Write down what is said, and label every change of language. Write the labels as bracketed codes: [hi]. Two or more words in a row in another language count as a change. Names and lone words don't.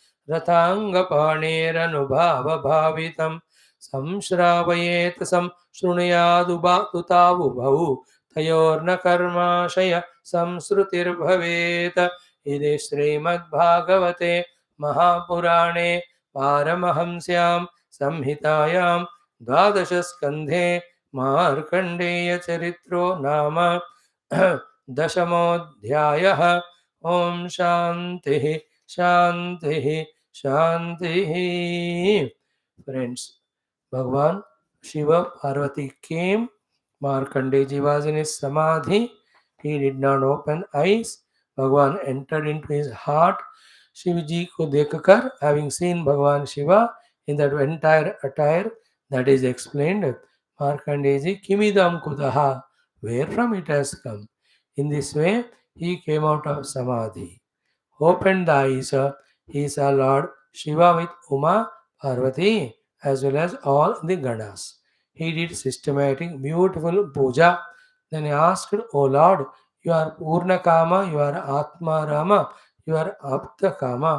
[sa] रथाङ्गपाणेरनुभावभावितं संश्रावयेत् शृणुयादुतावुभौ तयोर्न कर्माशय संसृतिर्भवेत् इति श्रीमद्भागवते महापुराणे पारमहंस्यां संहितायां द्वादशस्कन्धे मार्कण्डेयचरित्रो नाम दशमोऽध्यायः। ॐ शान्तिः शान्तिः शान्तिः। [en] Friends, Bhagavan Shiva Parvati came. Markandeji was in his samadhi. He did not open eyes. Bhagavan entered into his heart. [hi] शिवजी को देखकर, [en] having seen Bhagavan Shiva in that entire attire that is explained, [sa] Markandeji किमिदं कुतः, [en] where from it has come. In this way, he came out of samadhi. Opened the eyes, he saw Lord Shiva with Uma, Parvati, as well as all the Ganas. He did systematic, beautiful puja. Then he asked, O Lord, you are Purnakama, you are Atma Rama, you are Apta Kama.